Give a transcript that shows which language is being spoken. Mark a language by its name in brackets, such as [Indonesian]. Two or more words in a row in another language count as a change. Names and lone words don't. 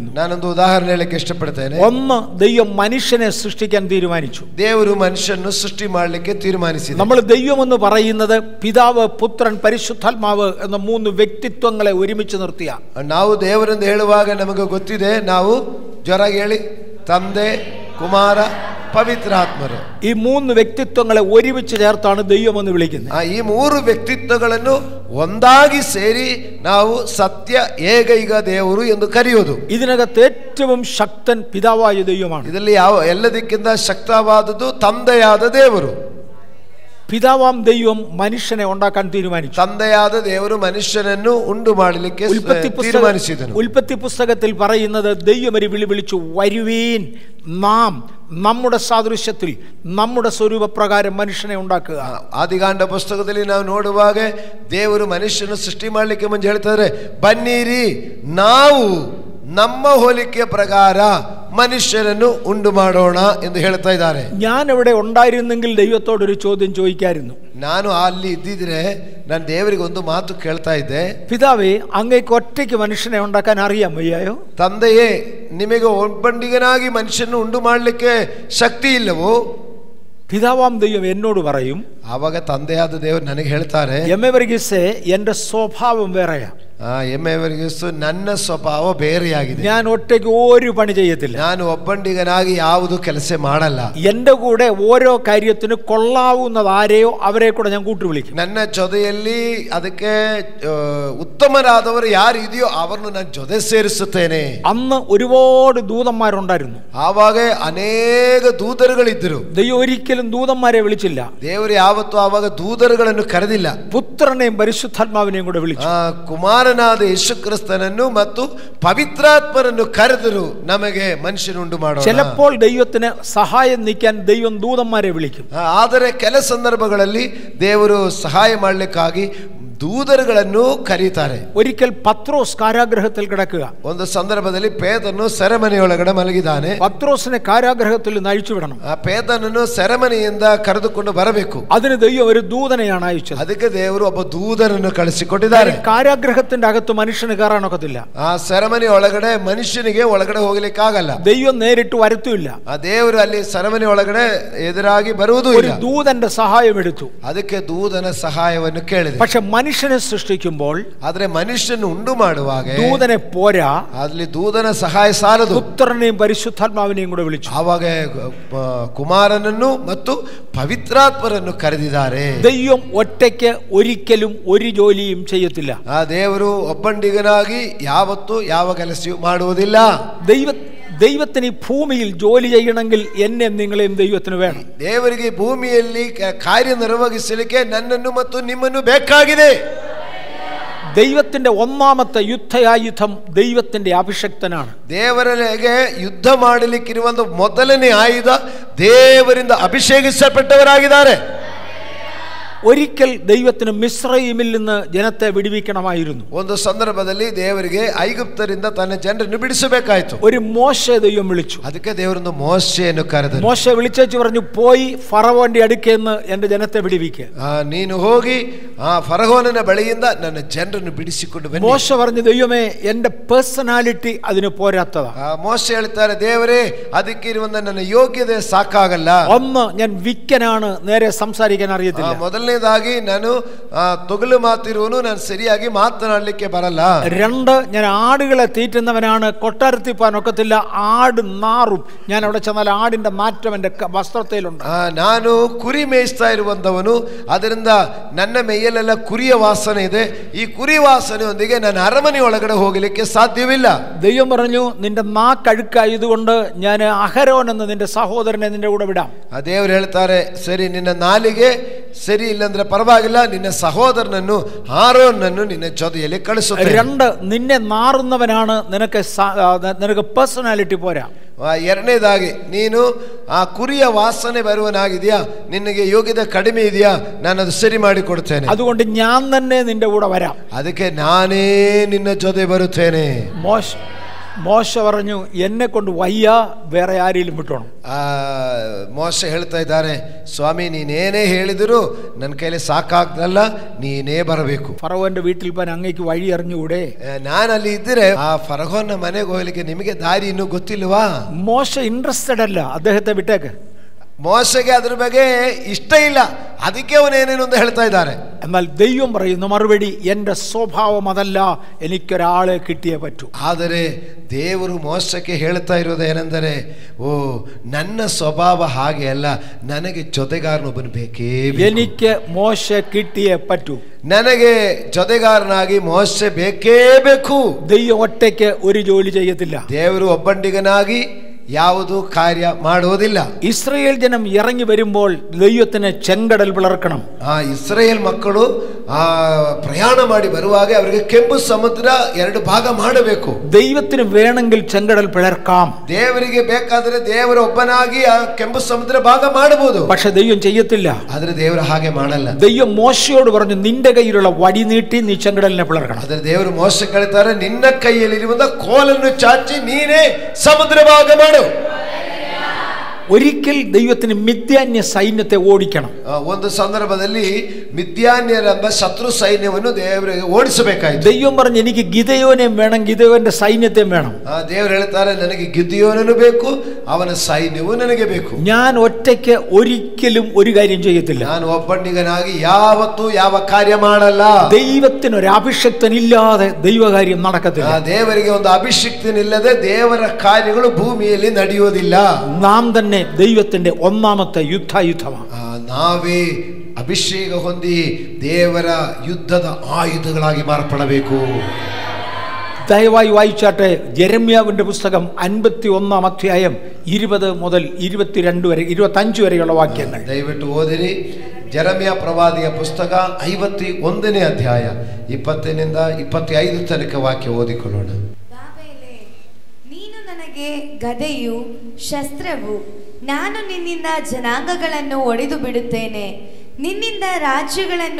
[Kannada] ನಾನೊಂದು ಉದಾಹರಣೆ ಹೇಳಕ್ಕೆ ಇಷ್ಟಪಡ್ತೇನೆ. [Malayalam] ഒന്ന്, ദൈവം മനുഷ്യനെ സൃഷ്ടിക്കാൻ തീരുമാനിച്ചു. [Kannada] ದೇವರು ಮನುಷ್ಯನನ್ನು ಸೃಷ್ಟಿ ಮಾಡಲಿಕ್ಕೆ ತೀರ್ಮಾನಿಸಿದ. [Malayalam] നമ്മൾ ദൈവം എന്ന് പറയുന്നത് പിതാവ്, പുത്രൻ, പരിശുദ്ധാത്മാവ് എന്ന 3 വ്യക്തിത്വങ്ങളെ ഒരുമിച്ച് നിർത്തിയ. [Kannada] ನಾವು ದೇವರೆಂದು ಹೇಳುವಾಗ ನಮಗೆ ಗೊತ್ತಿದೆ, ನಾವು ಜೋರಾಗಿ ಹೇಳಿ, ತಂದೆ, ಕುಮಾರ, ಪವಿತ್ರಾತ್ಮರು. [Malayalam] ഈ മൂന്ന് വ്യക്തിത്വങ്ങളെ ഒരുമിച്ച് ചേർത്താണ് ദൈവം എന്ന് വിളിക്കുന്നത്. [Kannada] ಈ ಮೂರು ವ್ಯಕ್ತಿತ್ವಗಳನ್ನು ಒಂದಾಗಿ ಸೇರಿ ನಾವು ಸತ್ಯ ಏಕೈಕ ದೇವರು ಎಂದು ಕರೆಯುವುದು. [Malayalam] ഇതിനകത്ത് ഏറ്റവും ശക്തൻ പിതാവായ ദൈവമാണ്. [Kannada] ಇದರಲ್ಲಿ ಎಲ್ಲದಕ್ಕಿಂತ ಶಕ್ತವಾದದ್ದು ತಂದೆಯಾದ ದೇವರು. [Malayalam] പിതാവാം ദൈവം മനുഷ്യനെ ഉണ്ടാക്കാൻ തീരുമാനിച്ചു. [Kannada] ತಂದೆಯಾದ ದೇವರು ಮನುಷ್ಯನನ್ನು ಉಂಟು ಮಾಡಲಿಕ್ಕೆ തീരുമാനിಸಿದನು. [Malayalam] ഉൽപ്പത്തി പുസ്തകത്തിൽ പറയുന്നത് ദൈവം ഒരു വിളി വിളിച്ചു, വരുവീൻ നാം നമ്മുടെ സാദൃശ്യത്തിൽ നമ്മുടെ സ്വരൂപപ്രകാരം മനുഷ്യനെ ഉണ്ടാക്കുക. [Kannada] ಆದಿಕಾಂಡ ಪುಸ್ತಕದಲ್ಲಿ ನಾವು ನೋಡುವಾಗ ದೇವರು ಮನುಷ್ಯನ ಸೃಷ್ಟಿ ಮಾಡಲಿಕ್ಕೆ ಮುಂಚೆ ಹೇಳ್ತಾರೆ, ಬನ್ನಿರಿ ನಾವು ನಮ್ಮ ಹೋಲಿಕೆ ಪ್ರಕಾರ മനുഷ്യരನ್ನು ಉಂಟು ಮಾಡೋಣ ಎಂದು ಹೇಳ್ತಾ ಇದ್ದಾರೆ. [Malayalam] ഞാൻ അവിടെ ഉണ്ടായിരുന്നെങ്കിൽ ദൈവത്തോടൊരു ചോദ്യം ചോദിക്കായിരുന്നു. [Kannada] ನಾನು ಅಲ್ಲಿ ಇದ್ದಿದ್ರೆ ನಾನು ದೇವರಿಗೆ ಒಂದು ಮಾತು ಕೇಳ್ತಾ ಇದ್ದೆ, [Malayalam] പിതാവേ അങ്ങേക്ക് ഒറ്റയ്ക്ക് മനുഷ്യനെ ഉണ്ടാക്കാൻ അറിയാൻ വയ്യായോ? [Kannada] ತಂದೆಯೇ ನಿಮಗೆ ಒಬ್ಬಂಡಿಗನಾಗಿ ಮನುಷ್ಯನ ಉಂಟು ಮಾಡಲಿಕ್ಕೆ ಶಕ್ತಿ ಇಲ್ಲವೋ? [Malayalam] പിതാവാം ദൈവം എന്നോട് പറയും, [Kannada] ಆವಾಗ ತಂದೆಯಾದ ದೇವರು ನನಗೆ ಹೇಳ್ತಾರೆ, [Malayalam] എമ്മവർഗീസേ എന്റെ സ്വഭാവം വേറെയാ. [Kannada] ಎಮ್ಮೆವರಿಗಿಸ್ತು ನನ್ನ ಸ್ವಭಾವ ಬೇರೆಯಾಗಿದೆ. [Malayalam] ഞാൻ ഒറ്റയ്ക്ക് ഒരു പണി ചെയ്യത്തില്ല. [Kannada] ನಾನು ಒಬ್ಬಂಡಿಗನಾಗಿ ಯಾವುದು ಕೆಲಸ ಮಾಡಲ್ಲ. [Malayalam] എന്റെ കൂടെ ഓരോ കാര്യത്തിന് കൊള്ളാവുന്നത് ആരെയോ അവരെ കൂടെ ഞാൻ കൂട്ടി വിളിക്കും. [Kannada] ನನ್ನ ಜೊತೆಯಲ್ಲಿ ಅದಕ್ಕೆ ಉತ್ತಮರಾದವರು ಯಾರು ಇದೆಯೋ ಅವರನ್ನು ನಾನು ಜೊತೆ ಸೇರಿಸುತ್ತೇನೆ. [Malayalam] അന്ന് ഒരുപാട് ദൂതന്മാരുണ്ടായിരുന്നു. [Kannada] ಆವಾಗ ಅನೇಕ ದೂತರುಗಳಿದ್ದರು. [Malayalam] ദൈവം ഒരിക്കലും ദൂതന്മാരെ വിളിച്ചില്ല. [Kannada] ದೇವರು ಯಾವತ್ತೂ ಆವಾಗ ದೂತರುಗಳನ್ನು ಕರೆದಿಲ್ಲ. [Malayalam] പുത്രനെയും പരിശുദ്ധാത്മാവിനെയും കൂടെ വിളിച്ചു. [Kannada] ಕುಮಾರನಾದ ಯೇಸು ಕ್ರಿಸ್ತನನ್ನು ಮತ್ತು ಪವಿತ್ರಾತ್ಮರನ್ನು ಕರೆದರು, ನಮಗೆ ಮನುಷ್ಯನುಂಟು ಮಾಡೋಣ. [Malayalam] ചിലപ്പോൾ ദൈവത്തിന് സഹായം നീക്കാൻ ദൈവം ദൂതന്മാരെ വിളിക്കും. [Kannada] ಆದರೆ ಕೆಲ ಸಂದರ್ಭಗಳಲ್ಲಿ ದೇವರು ಸಹಾಯ ಮಾಡಲಿಕ್ಕಾಗಿ ದೂತರುಗಳನ್ನು ಕರೀತಾರೆ. [Malayalam] ഒരിക്കൽ പത്രോസ് കാരാഗ്രഹത്തിൽ കിടക്കുക. [Kannada] ಒಂದು ಸಂದರ್ಭದಲ್ಲಿ ಪೇತ್ರನು ಸೆರೆಮನೆಯೊಳಗಡೆ ಮಲಗಿದ್ದಾನೆ. [Malayalam] പത്രോസിനെ കാരാഗ്രഹത്തിൽ നിന്ന് അഴിച്ചുവിടണം. [Kannada] ಆ ಪೇತ್ರನನ್ನು ಸೆರೆಮನೆಯಿಂದ ಕರೆದುಕೊಂಡು ಬರಬೇಕು. [Malayalam] അതിന് ദൈവം ഒരു ദൂതനെയാണ് അയച്ചത്. [Kannada] ಅದಕ್ಕೆ ದೇವರು ಒಬ್ಬ ದೂತರನ್ನು ಕಳಿಸಿಕೊಟ್ಟಿದ್ದಾರೆ. [Malayalam] കാരാഗ്രഹത്തിന്റെ അകത്ത് മനുഷ്യന് കയറാനൊക്കത്തില്ല. [Kannada] ಆ ಸೆರೆಮನೆ ಒಳಗಡೆ ಮನುಷ್ಯನಿಗೆ ಒಳಗಡೆ ಹೋಗ್ಲಿಕ್ಕೆ ಆಗಲ್ಲ. [Malayalam] ദൈവം നേരിട്ട് വരത്തുമില്ല. [Kannada] ಆ ದೇವರು ಅಲ್ಲಿ ಸೆರೆಮನೆ ಒಳಗಡೆ ಎದುರಾಗಿ ಬರುವುದೂ [Malayalam] ഒരു [Kannada] ಇಲ್ಲ. [Malayalam] ദൂതന്റെ സഹായം എടുത്തു. [Kannada] ಅದಕ್ಕೆ ದೂತನ ಸಹಾಯವನ್ನು ಕೇಳಿದೆ. [Malayalam] പക്ഷെ മനുഷ്യനെ സൃഷ്ടിക്കുമ്പോൾ [Kannada] ಆದ್ರೆ ಮನುಷ್ಯನ ಉಂಟು ಮಾಡುವಾಗ [Malayalam] ദൂതനെ പോരാ, [Kannada] ಅಲ್ಲಿ ದೂತನ ಸಹಾಯ ಸಾಲದು. [Malayalam] പുത്രനെയും പരിശുദ്ധാത്മാവിനെയും കൂടെ വിളിച്ചു. [Kannada] ಆವಾಗ ಕುಮಾರನನ್ನು ಮತ್ತು ಪವಿತ್ರಾತ್ಮರನ್ನು ಕರೆದಿದ್ದಾರೆ. [Malayalam] ദൈവം ഒറ്റയ്ക്ക് ഒരിക്കലും ഒരു ജോലിയും ചെയ്യത്തില്ല. [Kannada] ಆ ದೇವರು ಒಬ್ಬಂಡಿಗನಾಗಿ ಯಾವತ್ತೂ ಯಾವ ಕೆಲಸವೂ ಮಾಡುವುದಿಲ್ಲ. [Malayalam] ദൈവത്തിന് ഈ ഭൂമിയിൽ ജോലി ചെയ്യണമെങ്കിൽ എന്നെ നിങ്ങളെയും ദൈവത്തിന് വേണം. [Kannada] ದೇವರಿಗೆ ಭೂಮಿಯಲ್ಲಿ ಕಾರ್ಯ ನಿರ್ವಹಿಸಲಿಕ್ಕೆ ನನ್ನನ್ನು ಮತ್ತು ನಿಮ್ಮನ್ನು ಬೇಕಾಗಿದೆ. [Malayalam] ദൈവത്തിന്റെ ഒന്നാമത്തെ യുദ്ധയായുധം ദൈവത്തിന്റെ അഭിഷക്തനാണ്. [Kannada] ದೇವರಿಗೆ ಯುದ್ಧ ಮಾಡಲಿಕ್ಕಿರುವ ಮೊದಲನೇ ಆಯುಧ ದೇವರಿಂದ ಅಭಿಷೇಕಿಸಲ್ಪಟ್ಟವರಾಗಿದ್ದಾರೆ. [Malayalam] ഒരിക്കൽ ദൈവത്തിന് മിസ്രയീമിൽ നിന്ന് ജനത്തെ വിടുവിക്കണമായിരുന്നു. [Kannada] ಒಂದು ಸಂದರ್ಭದಲ್ಲಿ ದೇವರಿಗೆ ಐಗುಪ್ತರಿಂದ ತನ್ನ ಜನರನ್ನು ಬಿಡಿಸಬೇಕಾಯಿತು. [Malayalam] ഒരു മോശെ ദൈവം വിളിച്ചു. [Kannada] ಅದಕ್ಕೆ ದೇವರೊಂದು ಮೋಶೆಯನ್ನು ಕರೆದನು. [Malayalam] മോശെ വിളിച്ചേച്ച് പറഞ്ഞു, പോയി ഫറവോന്റെ അടുക്കേന്ന് എന്റെ ജനത്തെ വിടുവിക്കുക. [Kannada] ನೀನು ಹೋಗಿ ಆ ಫರೋಹನ ಬಳಿಯಿಂದ ನನ್ನ ಜನರನ್ನು ಬಿಡಿಸಿಕೊಂಡು ಬನ್ನಿ. [Malayalam] മോശെ പറഞ്ഞു, ദൈവമേ എന്റെ പേഴ്സണാലിറ്റി അതിന് പോരാത്തതാ. [Kannada] ಮೋಶೆ ಹೇಳ್ತಾರೆ, ದೇವರೇ ಅದಕ್ಕೆ ಇರುವ ನನ್ನ ಯೋಗ್ಯತೆ ಸಾಕಾಗಲ್ಲ. [Malayalam] ഒന്ന്, ഞാൻ വിക്കനാണ്, നേരെ സംസാരിക്കാൻ അറിയത്തില്ല. [Kannada] ಮೊದಲನೇದಾಗಿ ನಾನು ತೊಗಲು ಮಾತಿರುವನು, ನಾನು ಸರಿಯಾಗಿ ಮಾತನಾಡಲಿಕ್ಕೆ ಬರಲ್ಲ. [Malayalam] രണ്ട്, ഞാൻ ആടുകളെ തീറ്റുന്നവനാണ്, കൊട്ടാരത്തിൽ പോകാൻ ഒക്കത്തില്ല, ആട് നാറും, ഞാൻ അവിടെ ചെന്നാൽ ആടിന്റെ മാറ്റം എന്റെ വസ്ത്രത്തിലുണ്ട്. [Kannada] ನಾನು ಕುರಿ ಮೇಯಿಸ್ತಾ ಇರುವಂತವನು, ಅದರಿಂದ ನನ್ನ ಮೈಯಲ್ಲೆಲ್ಲ ಕುರಿಯ ವಾಸನೆ ಇದೆ. ಈ ಕುರಿ ವಾಸನೆಯೊಂದಿಗೆ ನಾನು ಅರಮನೆ ಒಳಗಡೆ ಹೋಗಲಿಕ್ಕೆ ಸಾಧ್ಯವಿಲ್ಲ. [Malayalam] ദൈവം പറഞ്ഞു, നിന്റെ നാക്കഴുക്കായതുകൊണ്ട് ഞാൻ അഹരോൻ എന്ന നിന്റെ സഹോദരനെ നിന്റെ കൂടെ വിടാം. [Kannada] ದೇವರು ಹೇಳ್ತಾರೆ, ಸರಿ, ನಿನ್ನ ನಾಲಿಗೆ ಸರಿ ಇಲ್ಲಂದ್ರೆ ಪರವಾಗಿಲ್ಲ, ನಿನ್ನ ಸಹೋದರನನ್ನು ಆರೋನನ್ನು ನಿನ್ನ ಜೊತೆಯಲ್ಲಿ ಕಳಿಸುತ್ತೇನೆ. [Malayalam] രണ്ട്, ನಿನ್ನೆ നാറുന്നവനാണ്, നിനക്ക് പേഴ്സണാലിറ്റി പോരാ. [Kannada] ಎರಡನೇದಾಗಿ, ನೀನು ಆ ಕುರಿಯ ವಾಸನೆ ಬರುವನಾಗಿದೆಯಾ, ನಿನಗೆ ಯೋಗ್ಯತೆ ಕಡಿಮೆ ಇದೆಯಾ, ನಾನು ಅದು ಸರಿ ಮಾಡಿ ಕೊಡ್ತೇನೆ. [Malayalam] അതുകൊണ്ട് ഞാൻ തന്നെ നിന്റെ കൂടെ വരാം. [Kannada] ಅದಕ್ಕೆ ನಾನೇ ನಿನ್ನ ಜೊತೆ ಬರುತ್ತೇನೆ. [Malayalam] മോശെ പറഞ്ഞു, എന്നെ കൊണ്ട് വയ്യ, വേറെ ആരെയും വിട്ടോണം. [Kannada] ಮೋಶೆ ಹೇಳ್ತಾ ಇದ್ದಾರೆ, ಸ್ವಾಮಿ ನೀನೇನೇ ಹೇಳಿದ್ರು ನನ್ನ ಕೈಲಿ ಸಾಕಾಗ್ದಲ್ಲ, ನೀನೇ ಬರಬೇಕು. [Malayalam] ഫറവോന്റെ വീട്ടിൽ പോകാൻ അങ്ങേക്ക് വഴി അറിഞ്ഞുകൂടെ? [Kannada] ನಾನು ಅಲ್ಲಿ ಇದ್ರೆ ಆ ಫರೋಹನ ಮನೆಗೆ ಹೋಗ್ಲಿಕ್ಕೆ ನಿಮಗೆ ದಾರಿ ಇನ್ನೂ ಗೊತ್ತಿಲ್ವಾ? [Malayalam] മോശെ ഇൻട്രസ്റ്റഡ് അല്ല, അദ്ദേഹത്തെ വിട്ടേക്ക്. [Kannada] ಮೋಶೆಗೆ ಅದ್ರ ಬಗ್ಗೆ ಇಷ್ಟ ಇಲ್ಲ, ಅದಕ್ಕೆ ಅವನೇನೇನು ಅಂತ ಹೇಳ್ತಾ ಇದ್ದಾರೆ. [Malayalam] എന്നാൽ ദൈവം പറയുന്ന മറുപടി, എൻ്റെ സ്വഭാവം അതല്ല, എനിക്കൊരാളെ കിട്ടിയേ പറ്റൂ. [Kannada] ಆದರೆ ದೇವರು ಮೋಶಕ್ಕೆ ಹೇಳ್ತಾ ಇರೋದು ಏನೆಂದರೆ, ಓ ನನ್ನ ಸ್ವಭಾವ ಹಾಗೆ ಅಲ್ಲ, ನನಗೆ ಜೊತೆಗಾರನೊಬ್ಬನು ಬೇಕೇ ಬೇಕು. [Malayalam] എനിക്ക് മോശ കിട്ടിയേ പറ്റൂ. [Kannada] ನನಗೆ ಜೊತೆಗಾರನಾಗಿ ಮೋಶೆ ಬೇಕೇ ಬೇಕು. [Malayalam] ദൈവം ഒറ്റയ്ക്ക് ഒരു ജോലി ചെയ്യത്തില്ല. [Kannada] ದೇವರು ಒಬ್ಬಂಟಿಗನಾಗಿ ಯಾವುದು ಕಾರ್ಯ ಮಾಡುವುದಿಲ್ಲ. [Malayalam] ഇസ്രായേൽ ജനം ഇറങ്ങി വരുമ്പോൾ ദൈവത്തിന് ചെങ്കടൽ പിളർക്കണം. [Kannada] ಇಸ್ರಾಯೇಲ್ ಮಕ್ಕಳು ಪ್ರಯಾಣ ಮಾಡಿ ಬರುವಾಗ ಅವರಿಗೆ ಕೆಂಪು ಸಮುದ್ರ ಎರಡು ಭಾಗ ಮಾಡಬೇಕು. [Malayalam] ദൈവത്തിന് വേണമെങ്കിൽ ചെങ്കടൽ പിളർക്കാം. [Kannada] ದೇವರಿಗೆ ಬೇಕಾದರೆ ದೇವರು ಒಬ್ಬನಾಗಿ ಆ ಕೆಂಪು ಸಮುದ್ರ ಭಾಗ ಮಾಡಬಹುದು. [Malayalam] പക്ഷെ ദൈവം ചെയ്യത്തില്ല. [Kannada] ಆದರೆ ದೇವರು ಹಾಗೆ ಮಾಡಲ್ಲ. [Malayalam] ദൈവം മോശയോട് പറഞ്ഞു, നിന്റെ കയ്യിലുള്ള വടി നീട്ടി നീ ചെങ്കടലിനെ പിളർക്കണം. [Kannada] ಆದರೆ ದೇವರು ಮೋಶೆಗೆ ಹೇಳ್ತಾರೆ, ನಿನ್ನ ಕೈಯಲ್ಲಿರುವಂತ ಕೋಲನ್ನು ಚಾಚಿ ನೀನೇ ಸಮುದ್ರ ಭಾಗ ಮಾಡು. [Malayalam] ഒരിക്കൽ ദൈവത്തിന് മിദ്യാന്യ സൈന്യത്തെ ഓടിക്കണം. [Kannada] ಒಂದು ಸಂದರ್ಭದಲ್ಲಿ ಮಿದ್ಯಾನ್ಯರೆಂಬ ಶತ್ರು ಸೈನ್ಯವನ್ನು ದೇವರಿಗೆ ಓಡಿಸಬೇಕಾಯಿತು. [Malayalam] ദൈവം പറഞ്ഞു, എനിക്ക് ഗിദെയോനെ വേണം, ഗിദെയോന്റെ സൈന്യത്തെ വേണം. [Kannada] ದೇವರು ಹೇಳ್ತಾರೆ, ನನಗೆ ಗಿದ್ಯೋನನು ಬೇಕು, ಅವನ ಸೈನ್ಯವೂ ನನಗೆ ಬೇಕು. [Malayalam] ഞാൻ ഒറ്റയ്ക്ക് ഒരിക്കലും ഒരു കാര്യം ചെയ്യത്തില്ല. [Kannada] ನಾನು ಒಬ್ಬಂಟಿಗನಾಗಿ ಯಾವತ್ತೂ ಯಾವ ಕಾರ್ಯ ಮಾಡಲ್ಲ. [Malayalam] ദൈവത്തിന് ഒരു അഭിഷക്തനില്ലാതെ ദൈവകാര്യം നടക്കത്തില്ല. [Kannada] ದೇವರಿಗೆ ಒಂದು ಅಭಿಷಕ್ತನಿಲ್ಲದೆ ದೇವರ ಕಾರ್ಯಗಳು ಭೂಮಿಯಲ್ಲಿ ನಡೆಯುವುದಿಲ್ಲ. [Malayalam] നാം തന്നെ ദൈവത്തിന്റെ ഒന്നാമത്തെ യുദ്ധായുധമാണ്. [Kannada] ನಾವೇ ಅಭಿಷೇಕ ಹೊಂದಿ ದೇವರ ಯುದ್ಧದ ಆಯುಧಗಳಾಗಿ ಮಾರ್ಪಡಬೇಕು. [Malayalam] ദയവായി വായിച്ചാട്ടെ യെരമ്യാവിന്റെ പുസ്തകം 51-ാം അധ്യായം 20 മുതൽ 22 വരെ 25 വരെയുള്ള വാക്യങ്ങൾ [Kannada] ದಯವಿಟ್ಟು ಓದಿರಿ. ಜೆರೆಮ್ಯ ಪ್ರವಾದಿಯ ಪುಸ್ತಕ 51ನೇ ಅಧ್ಯಾಯ 20ನಿಂದ 25 ತನಕ ವಾಕ್ಯ ಓದಿಕೊಳ್ಳೋಣ. ನೀನು ನನಗೆ ಗದೆಯು ಶಸ್ತ್ರವು, ನಾನು ನಿನ್ನಿಂದ ಜನಾಂಗಗಳನ್ನು ಒಡೆದು ಬಿಡುತ್ತೇನೆ, ನಿನ್ನಿಂದ ರಾಜ್ಯಗಳನ್ನು